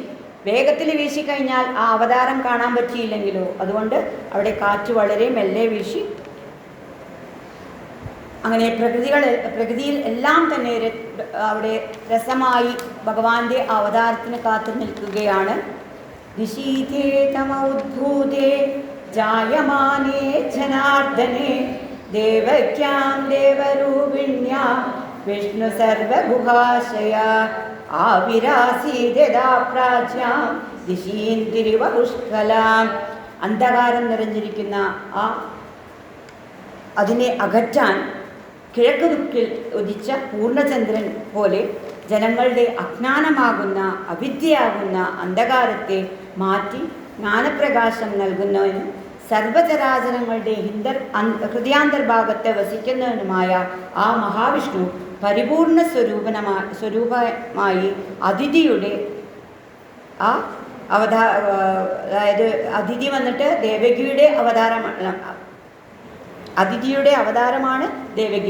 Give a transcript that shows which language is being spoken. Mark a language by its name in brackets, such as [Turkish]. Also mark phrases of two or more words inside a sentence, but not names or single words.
[Malayalam] വേഗത്തിൽ വീശിക്കഴിഞ്ഞാൽ ആ അവതാരം കാണാൻ പറ്റിയില്ലെങ്കിലോ, അതുകൊണ്ട് അവിടെ കാറ്റ് വളരെ മെല്ലെ വീശി. അങ്ങനെ പ്രകൃതിയിൽ എല്ലാം തന്നെ അവിടെ രസമായി ഭഗവാന്റെ അവതാരത്തിന് കാത്തു നിൽക്കുകയാണ്. [Sanskrit] दिशीते तम उद्भूते जायमाने जनार्दने देवक्यां देवरूपिण्यां विष्णु सर्वगुहाशया ആവിരാസീതദാ പ്രാച്യാം ദിശീന്തിരിവ പുഷ്കലാം. [Malayalam] അന്ധകാരം നിറഞ്ഞിരിക്കുന്ന അതിനെ അകറ്റാൻ കിഴക്ക് ദിക്കിൽ ഉദിച്ച പൂർണ്ണചന്ദ്രൻ പോലെ ജനങ്ങളുടെ അജ്ഞാനമാകുന്ന അവിദ്യയാകുന്ന അന്ധകാരത്തെ മാറ്റി ജ്ഞാനപ്രകാശം നൽകുന്നവനും സർവചരാചരങ്ങളുടെ ഹൃദയാന്തർഭാഗത്ത് വസിക്കുന്നവനുമായ ആ മഹാവിഷ്ണു പരിപൂർണ സ്വരൂപമായി അതിഥിയുടെ അതായത് അതിഥി വന്നിട്ട് ദേവകിയുടെ അവതാരമാണ് ദേവകി.